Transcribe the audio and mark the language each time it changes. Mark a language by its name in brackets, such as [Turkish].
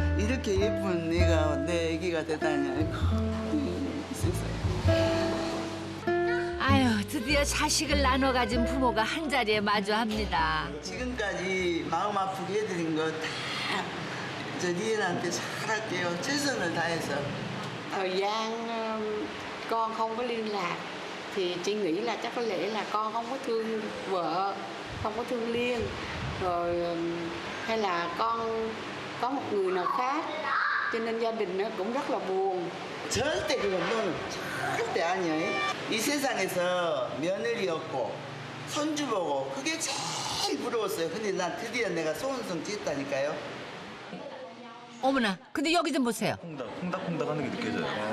[Korean] 이렇게 예쁜 애가 내 애기가 되다니. 아이고 세상에. 아유, 드디어 자식을 나눠 가진 부모가 한 자리에 마주합니다. 지금까지 마음 아프게 해드린 거 다 저 리엔한테 잘할게요. 최선을 다해서. [Vietnamese] Thời gian con không có liên lạc thì chị nghĩ là chắc có lẽ là con không có thương vợ, không có thương Liên, rồi hay là con có một người nào khác, cho nên gia đình nó cũng rất là buồn. [Korean] 절대 그건 너는 절대 아니야. 이 세상에서 며느리였고 손주 보고 그게 제일 부러웠어요. 근데 난 드디어 내가 소원성 지었다니까요. 어머나, 근데 여기 좀 보세요. 콩닥콩닥 하는 게 느껴져요.